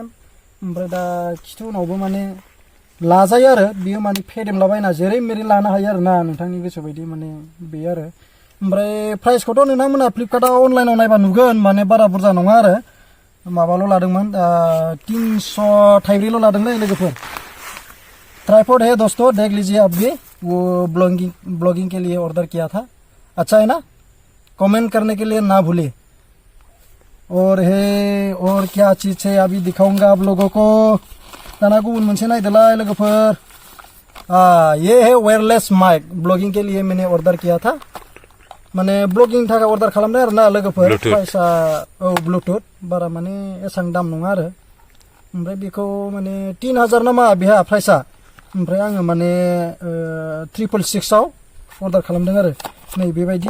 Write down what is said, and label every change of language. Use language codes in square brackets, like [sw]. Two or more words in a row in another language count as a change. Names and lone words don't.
[brx] ओमफ्राय दा खिथु उनावबो माने लाजायो आरो। बियो माने फेदेमलाबायना जेरै मेरै लानो हायो आरो ना, नोंथांनि गोसो बायदि माने बेयो आरो। ओमफ्राय प्राइसखौथ' नोंथांमोना फ्लिपकार्टआव अनलाइनाव नायबा नुगोन, माने बारा बुरजा नङा आरो। माबाल' लादोंमोन, 300 थाइब्रैल' लादोंलै लोगोफोर। [hi] ट्राइपॉड है दोस्तों, देख लीजिए आप भी। वो ब्लॉगिंग के लिए ऑर्डर किया था, अच्छा है ना। कमेंट करने के लिए ना भूले। और है, और क्या चीज़ है अभी दिखाऊंगा आप लोगों को। [brx] दाना गुबुन मोनसे नायदोलाय लोगोफोर। [hi] ये है [en] wireless mic, [hi] ब्लॉगिंग के लिए मैंने ऑर्डर किया था। [brx] माने ब्लगिंनि थाखाय अर्डार खालामदों आरो ना लोगोफोर। प्राइसआ ब्लुटुथ, बारा माने एसेबां दाम नङा आरो। ओमफ्राय बेखौ माने 3000 नामा बेहा प्राइसआ। ओमफ्राय आङो माने 666 अर्डार खालामदों आरो। नै बेबायदि।